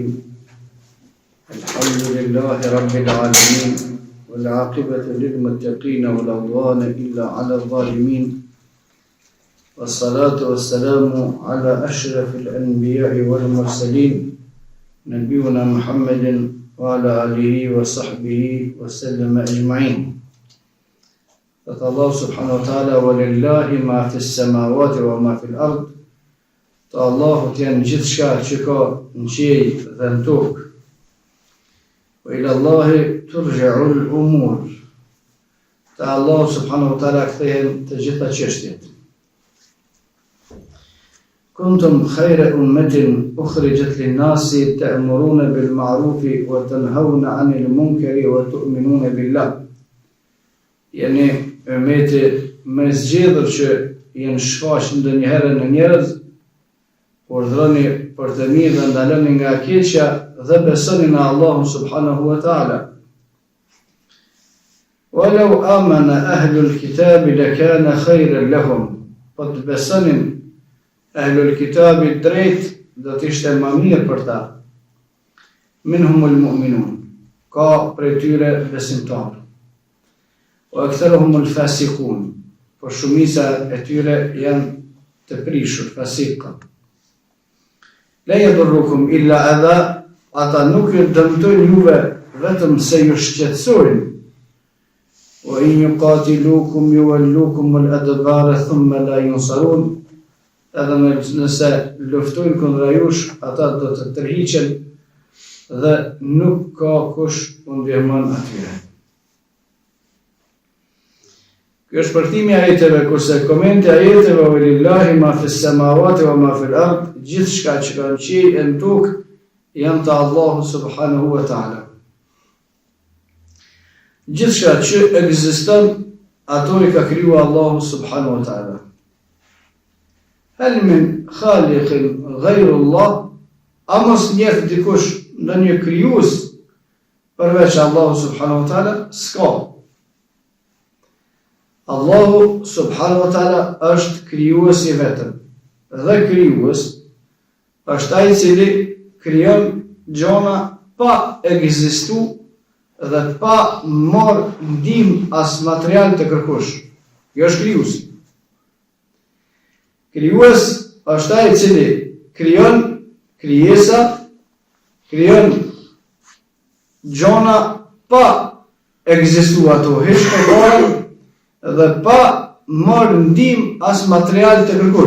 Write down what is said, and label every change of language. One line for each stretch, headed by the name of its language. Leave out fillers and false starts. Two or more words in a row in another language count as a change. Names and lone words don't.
Arabic: الحمد لله رب العالمين والعاقبة للمتقين ولا عدوان إلا على الظالمين والصلاة والسلام على أشرف الأنبياء والمرسلين نبينا محمد وعلى آله وصحبه وسلم أجمعين. الله سبحانه وتعالى ولله ما في السماوات وما في الأرض.
Albanian: Allahu t'janë gjithë shka që ka në qiej dhe në tokë.
Arabic: وإلى الله ترجع الأمور.
Albanian: Te Allah
Arabic: سبحانه وتعالى
Albanian: kthehen të gjitha çështjet.
Arabic: كنتم خير أمة أخرجت للناس تأمرون بالمعروف وتنهون عن المنكر وتؤمنون بالله.
Albanian: Yani ummeti më zgjedhur që janë shfaq ndonjëherë në njerëz, urdhroni për të mirë dhe ndaloni nga keqja dhe besoni në Allahun
Arabic: سبحانه وتعالى. ولو آمن أهل الكتاب لكان خيرا لهم.
Albanian: Po të besonin
Arabic: أهل الكتاب
Albanian: drejt do të ishte më mirë për ta.
Arabic: منهم المؤمنون.
Albanian: Ka prej tyre besimtarë.
Arabic: وأكثرهم الفاسقون.
Albanian: Por shumica e tyre janë të prishur, fasika.
Arabic: لا يضروكم إلا أذى,
Albanian: ata nuk ju dëmtojnë juve vetëm se ju shqetësojnë.
Arabic: وإن يقاتلوكم يولوكم الأدبار ثم لا ينصرون.
Albanian: Edhe nëse luftojnë kundra jush, ata do të tërhiqen dhe nuk ka kush u ndihmon atyre. Kjo është përktimi ajeteve, kurse komenti ajeteve
Arabic: ولله ما في السماوات وما في الأرض,
Albanian: gjithë shka që ka në qiej e në tokë janë të Allahu
Arabic: سبحانه وتعالى.
Albanian: Gjithë shka që ekziston, ato i ka kriju Allahu
Arabic: سبحانه وتعالى. هل من خالق غير الله,
Albanian: a mos njeh dikush në një krijues përveç Allahu
Arabic: سبحانه وتعالى,
Albanian: s'ka. Allahu
Arabic: سبحانه وتعالى
Albanian: është krijues i vetëm. Dhe krijues është ai i cili krijon gjona pa ekzistu dhe pa marrë ndihmë as material të kërkush. Kjo është krijues. Krijues është ai i cili krijon krijesa, krijon gjona pa ekzistu ato, hiç përpara dhe pa marrë ndihmë as material të kërkush.